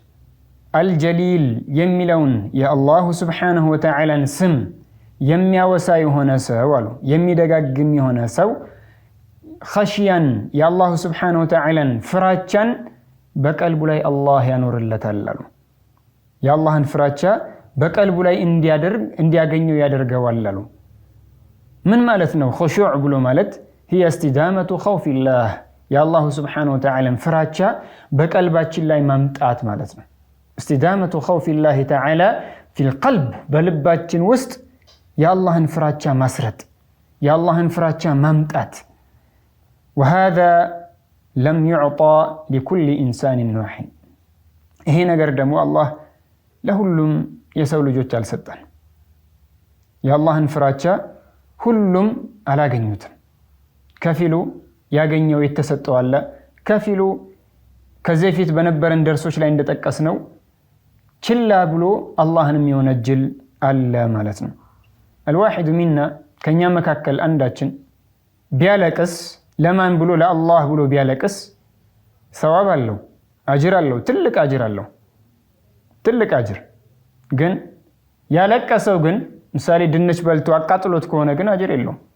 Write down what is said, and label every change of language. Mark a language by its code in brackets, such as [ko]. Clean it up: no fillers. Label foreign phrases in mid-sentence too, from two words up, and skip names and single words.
[am] አልጀሊል የሚለውን የአላህ [ar] سبحانه وتعالى [am] ስም የሚያወሳ የሆነ ሰው አሉ የሚደጋግም የሆነ ሰው ኸሽያን የአላህ [ar] سبحانه وتعالى [am] ፍራቻን በቀልቡ ላይ አላህ ያኖርለታል አሉ የአላህን ፍራቻ በቀልቡ ላይ እንዲያገኘው ያደርገዋል አሉ ምን ማለት ነው ኹሹዕ ብሎ ማለት [ar] هي استدامة خوف الله [am] የአላህ [ar] سبحانه وتعالى [am] ፍራቻ በቀልባችን ላይ ማምጣት ማለት ነው [ar] استدامة خوف الله تعالى في القلب [am] በልባችን ውስጥ የአላህን ፍራቻ ማስረጥ የአላህን ፍራቻ ማምጣት [ar] وهذا لم يعطى لكل إنسان واحد [am] ይሄ ነገር ደግሞ አላህ ለሁሉም የሰው ልጆች አልሰጠን የአላህን ፍራቻ ሁሉም አላገኙትም ከፊሉ ያገኘው የተሰጠው አለ ከፊሉ ከዚህ ፊት በነበረን ደርሶች ላይ እንደተጠቀስነው ችላ ብሎ አላህንም የወነጀል አለ ማለት ነው [ar] الواحد منا [am] ከኛ መካከል አንዳችን ቢያለቅስ ለማን ብሎ ለአላህ ብሎ ቢያለቅስ ሰዋብ አለው አጅር አለው ትልቅ አጅር አለው ትልቅ አጅር ግን ያለቀሰው ግን ምሳሌ ድንች በልቶ አቃጥሎት ከሆነ ግን አጅር የለውም